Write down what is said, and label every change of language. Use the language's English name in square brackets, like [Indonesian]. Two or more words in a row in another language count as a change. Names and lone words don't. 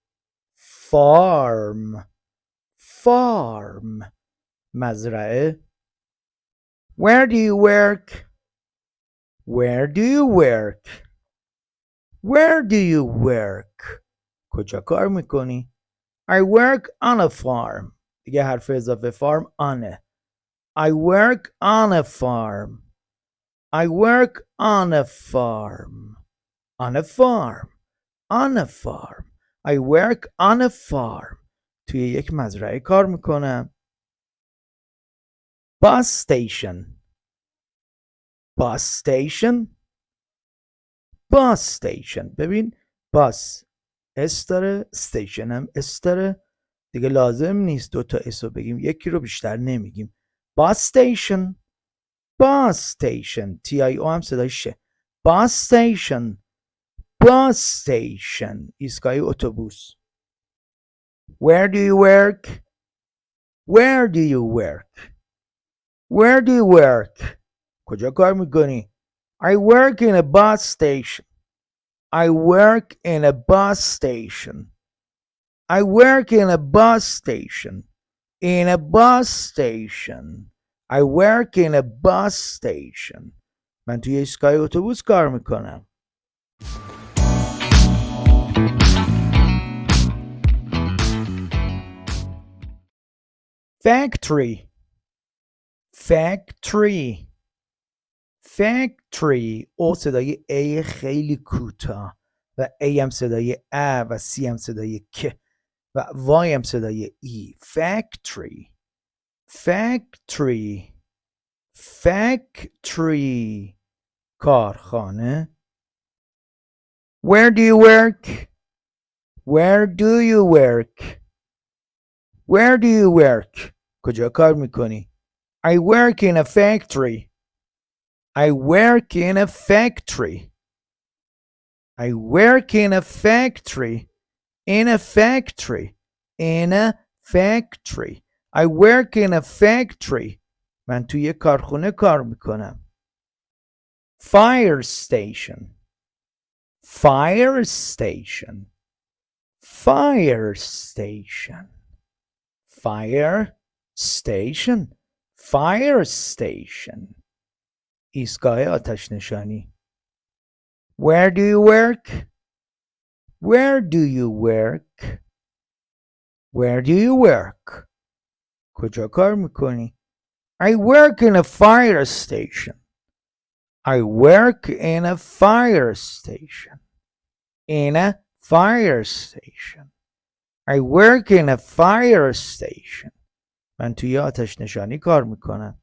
[English] farm. farm مزرعه. where do you work? where do you work? where do you work? [Persian] کجا کار میکنی؟ [English] I work on a farm. [Persian] دیگه حرف اضافه [English] farm on. I work on a farm. I work on a farm. on a farm. on a farm. I work on a farm. [Persian] توی یک مزرعه کار میکنم. [English] bus station. bus station. bus station. [Persian] ببین bus اس داره station هم اس داره دیگه لازم نیست دوتا اس رو بگیم یکی رو بیشتر نمیگیم. [English] bus station. bus station. [Persian] TIO هم صدای شه. [English] bus station. bus station. [Persian] ایستگاه اتوبوس. [English] where do you work? where do you work? where do you work? [Persian] کجا کار میکنی؟ [English] I work in a bus station. I work in a bus station. I work in a bus station. In a bus station. I work in a bus station. [Persian] من توی ایستگاه اتوبوس کار میکنم. [English] factory. factory. factory. [Persian] او صدای A خیلی کوتاه و A هم صدای ا و C هم صدای ک و Y هم صدای E. [English] factory. factory. factory. کارخانه. where do you work? where do you work? where do you work? [Persian] کجا کار میکنی؟ [English] I work in a factory. I work in a factory. I work in a factory. In a factory. In a factory. I work in a factory. [Persian] من توی کارخونه کار میکنم. [English] fire station. fire station. fire station. fire station. fire station. [Persian] ایستگاه آتش نشانی. [English] where do you work? where do you work? Where do you work? [Persian] کجا کار میکنی؟ [English] I work in a fire station. I work in a fire station. In a fire station. I work in a fire station. [Persian] من توی آتش نشانی کار میکنم.